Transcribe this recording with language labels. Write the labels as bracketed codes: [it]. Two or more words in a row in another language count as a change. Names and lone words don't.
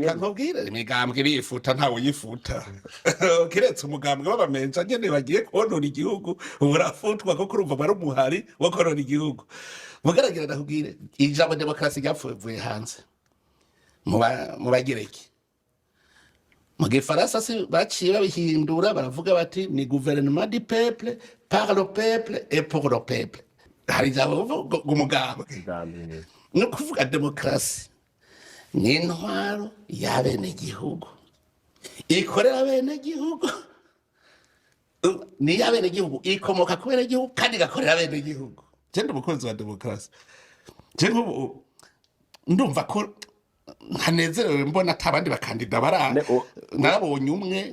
[rn] nkubwire imigambwe bifuta ntawe yifuta kiretse umugambwe w'abamenja nyene bagiye konona igihugu urafutwa ko kurumva bari umuhari wo konona igihugu mugaragira ndakubwire ijambo demokrasi ryapfuye hanze mu bagireki mu gifaransa si baciye babihindura baravuga bati ni [fr] gouvernement du peuple par le peuple et pour le peuple [rn] hari ijambo umugambwe no kuvuga demokrasi ni intwaro y'abenegihugu ikorera abenegihugu ni y'abenegihugu ikomoka ku benegihugu kandi igakorera abenegihugu cyenda umukunzi wa demokrasi cyangwa ndumva ko ntanezerewe mbona atabandi bakandida barana narabonye umwe